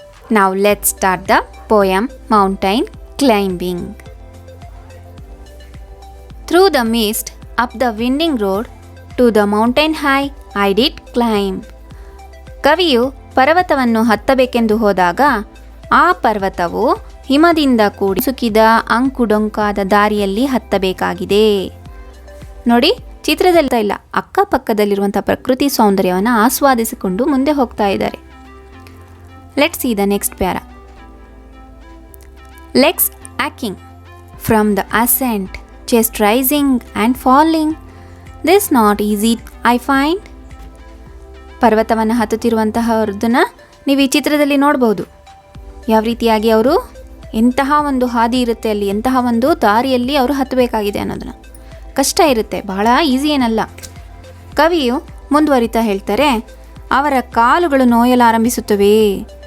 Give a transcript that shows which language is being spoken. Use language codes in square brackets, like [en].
[en] Now let's start the poem Mountain Climbing. Through the mist, up the winding road, to the mountain high I did climb. [kn] ಕವಿಯು ಪರ್ವತವನ್ನು ಹತ್ತಬೇಕೆಂದು ಹೋದಾಗ ಆ ಪರ್ವತವು ಹಿಮದಿಂದ ಕೂಡಿ ಸುಕ್ಕಿದ ಅಂಕುಡೊಂಕಾದ ದಾರಿಯಲ್ಲಿ ಹತ್ತಬೇಕಾಗಿದೆ. ನೋಡಿ, ಚಿತ್ರದಲ್ಲಿ ಇಲ್ಲ, ಅಕ್ಕಪಕ್ಕದಲ್ಲಿರುವಂಥ ಪ್ರಕೃತಿ ಸೌಂದರ್ಯವನ್ನು ಆಸ್ವಾದಿಸಿಕೊಂಡು ಮುಂದೆ ಹೋಗ್ತಾ ಇದ್ದಾರೆ. [en] Let's see the next para. Legs aching from the ascent, chest rising and falling. This not easy, I find. [kn] ಪರ್ವತವನ್ನು ಹತ್ತುತ್ತಿರುವಂತಹವ್ರದನ್ನು ನೀವು ಈ ಚಿತ್ರದಲ್ಲಿ ನೋಡ್ಬೋದು. ಯಾವ ರೀತಿಯಾಗಿ ಅವರು ಎಂತಹ ಒಂದು ಹಾದಿ ಇರುತ್ತೆ, ಅಲ್ಲಿ ಎಂತಹ ಒಂದು ದಾರಿಯಲ್ಲಿ ಅವರು ಹತ್ತಬೇಕಾಗಿದೆ ಅನ್ನೋದನ್ನು. ಕಷ್ಟ ಇರುತ್ತೆ, ಬಹಳ ಈಸಿ ಏನಲ್ಲ. ಕವಿಯು ಮುಂದುವರಿತಾ ಹೇಳ್ತಾರೆ, ಅವರ ಕಾಲುಗಳು ನೋಯಲಾರಂಭಿಸುತ್ತವೆ.